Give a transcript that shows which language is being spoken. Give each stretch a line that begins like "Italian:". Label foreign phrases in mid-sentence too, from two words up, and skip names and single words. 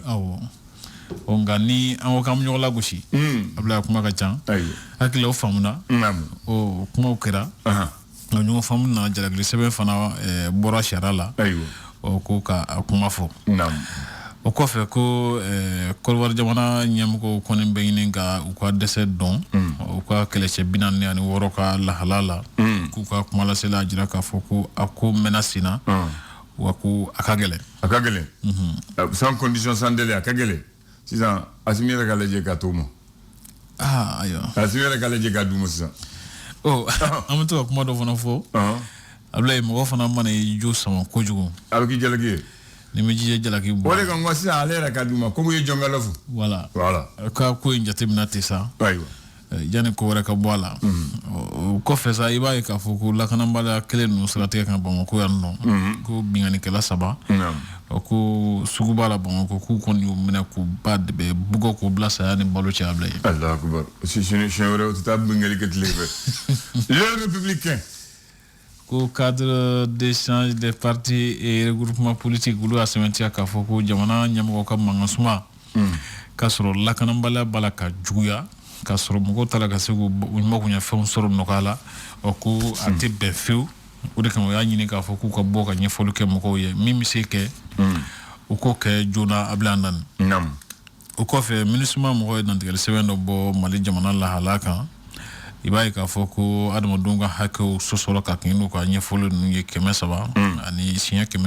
Bambara: awɔ nka ni an ko k'an bɛ ɲɔgɔn lagosi Abdoulaye kuma ka ca hakili la o faamuna o kumaw kɛra ɲɔgɔn faamu na jalakili sɛbɛn fana bɔra sariya la o ko ka a kuma fɔ o kɔfɛ ko Côte jamana ɲɛmɔgɔw kɔni bɛ ɲini ka u ka dɛsɛ dɔn u ka kɛlɛcɛ 46 ka lahala la k'u ka kuma lasela jira k'a fɔ ko a ko mɛnna sen na wa ko a ka gɛlɛn
French: sans condition sans délai
Bambara: a ka gɛlɛn sisan Assimi yɛrɛ ka lajɛ ka t'o ma ayiwa Assimi yɛrɛ ka lajɛ ka d'u ma sisan an bɛ to ka kuma dɔ fana fɔ Abdoulaye mɔgɔ fana mana i jo sama kojugu a bɛ k'i jalaki ye ni mi jije jalaki bɔ o de kan ko sisan ale yɛrɛ ka d'u ma komi u ye jɔnkala fo voilà ka ko in jateminɛ ten sa ayiwa yanni ko wɛrɛ ka bɔ a la o kɔfɛ sa i b'a ye k'a fɔ ko lakanabaliya kelen ninnu siratigɛ kan Bamakɔ yan nɔ ko bingannikɛla 3 ko sugu b'a la Bamakɔ k'u kɔni y'u minɛ k'u ba bugɔ k'u bila saya ni balo cɛ Abdoulaye
Arabic: Allahu akbar
Bambara: siɲɛ wɛrɛ o tɛ taa binganni kɛ tile fɛ
French: les républicains
Bambara: ko
French: cadre d'échange des partis et regroupements politiques
Bambara: olu y'a sɛbɛntiya k'a fɔ ko jamana ɲɛmɔgɔ ka mankansuma k'a sɔrɔ lakanabaliya b'a la ka juguya k'a sɔrɔ mɔgɔw ta la ka se k'u makoɲɛ fɛnw sɔrɔ nɔgɔya la ko a tɛ bɛn fiyewu o de kama o y'a ɲini k'a fɔ k'u ka bɔ ka ɲɛfɔli kɛ mɔgɔw ye min bɛ se kɛ u k'o kɛ joona Abdoulaye Andane o kɔfɛ MINUSMA mɔgɔw ye dantigɛli sɛbɛn dɔ bɔ Mali jamana lahala kan i b'a ye k'a fɔ ko adamadenw ka hakɛw sɔsɔrɔ ka kɛɲɛ n'u ka ɲɛfɔli ninnu ye 300 ani siɲɛ